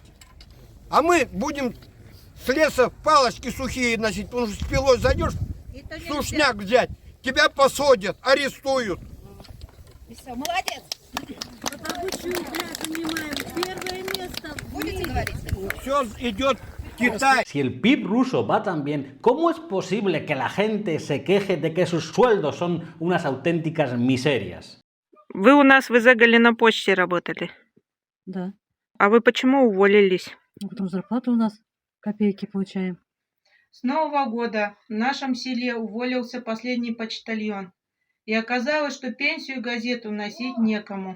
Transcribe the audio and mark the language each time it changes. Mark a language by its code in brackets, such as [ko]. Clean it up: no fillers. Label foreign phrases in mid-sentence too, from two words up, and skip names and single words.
[ru] А мы будем с леса палочки сухие носить, потому что с пилой зайдешь, сушняк взять, тебя посадят, арестуют. И все, молодец. Будете говорить? Все идет Китай. [es] Si el PIB ruso va tan bien, ¿cómo es posible que la gente se queje de que sus sueldos son unas auténticas miserias? [ru] Вы у нас в Изегале на почте работали. Да. А вы почему уволились? Ну, потом зарплату у нас копейки получаем. С Нового года в нашем селе уволился последний почтальон. И оказалось, что пенсию и газету носить некому.